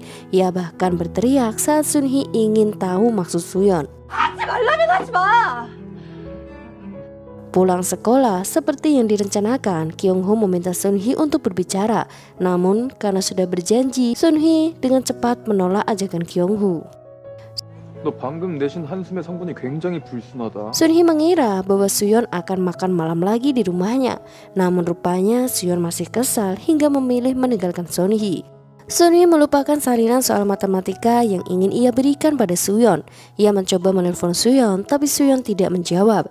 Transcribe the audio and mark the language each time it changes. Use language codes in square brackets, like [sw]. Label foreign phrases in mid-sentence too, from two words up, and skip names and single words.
[id] Ia bahkan berteriak saat Sunhui ingin tahu maksud Suyeon. Pulang sekolah seperti yang direncanakan, Kyung-ho meminta Sunhui untuk berbicara. Namun karena sudah berjanji, Sunhui dengan cepat menolak ajakan Kyung-ho. [ko] 너 방금 내신 한숨의 성분이 굉장히 불순하다. [id] Sunhui mengira bahwa Suyeon akan makan malam lagi di rumahnya. Namun rupanya Suyeon masih kesal hingga memilih meninggalkan Sunhui. Sunhee melupakan salinan soal matematika yang ingin ia berikan pada Suyeon. Ia mencoba menelpon Suyeon, tapi Suyeon tidak menjawab.